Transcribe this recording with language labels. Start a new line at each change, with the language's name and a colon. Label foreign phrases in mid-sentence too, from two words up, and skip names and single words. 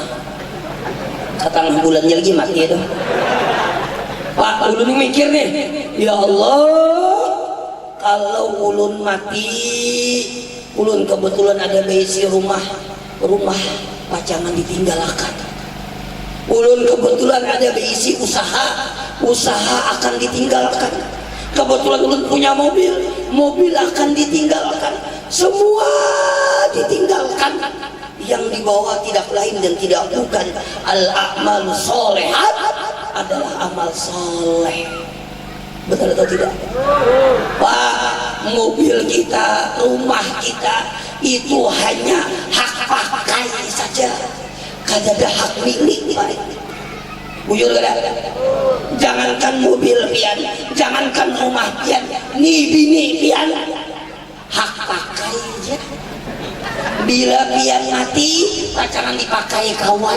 Banjar: Setengah bulannya lagi mati itu. Pak, ulun mikir nih,
Arabic: يا الله,
Banjar: kalau ulun mati, ulun kebetulan ada beisi rumah pacangan ditinggalkan. Ulun kebetulan ada beisi usaha akan ditinggalkan. Kebetulan ulun punya mobil akan ditinggalkan. Semua ditinggalkan. Yang dibawa tidak lain dan tidak bukan
Arabic: الأعمال الصالحات,
Banjar: adalah amal soleh. Betul atau tidak? Pak, mobil kita, rumah kita itu hanya hak pakai saja, kada ada hak milik. Bujur kada? Jangankan mobil pian, jangankan rumah pian, nih bini pian, hak pakai aja. Bila pian mati, pacaran dipakai kawan.